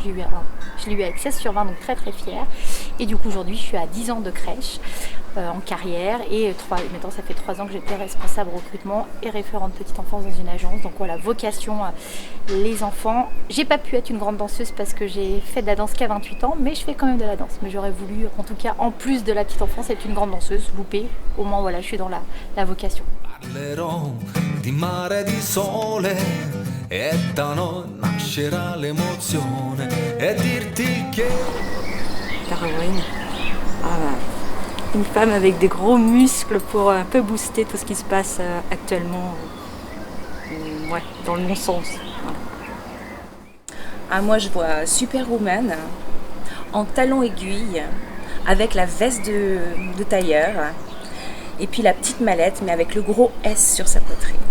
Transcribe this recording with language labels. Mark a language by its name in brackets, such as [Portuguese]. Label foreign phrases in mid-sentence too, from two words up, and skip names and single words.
[French] Je l'ai eu avec 16/20, donc très très fière. Et du coup aujourd'hui je suis à 10 ans de crèche en carrière et maintenant ça fait 3 ans que j'étais responsable recrutement et référente petite enfance dans une agence. Donc voilà, vocation les enfants. J'ai pas pu être une grande danseuse parce que j'ai fait de la danse qu'à 28 ans, mais je fais quand même de la danse. Mais j'aurais voulu, en tout cas en plus de la petite enfance, être une grande danseuse, loupée. Au moins voilà, je suis dans la vocation. [Italian] Parlerò di mare e di sole e da noi nascerà l'emozione e dirti che [French] Caroline. Une femme avec des gros muscles pour un peu booster tout ce qui se passe actuellement dans le bon sens. Voilà. Ah, moi, je vois Superwoman en talons aiguilles, avec la veste de tailleur, et puis la petite mallette, mais avec le gros S sur sa poitrine.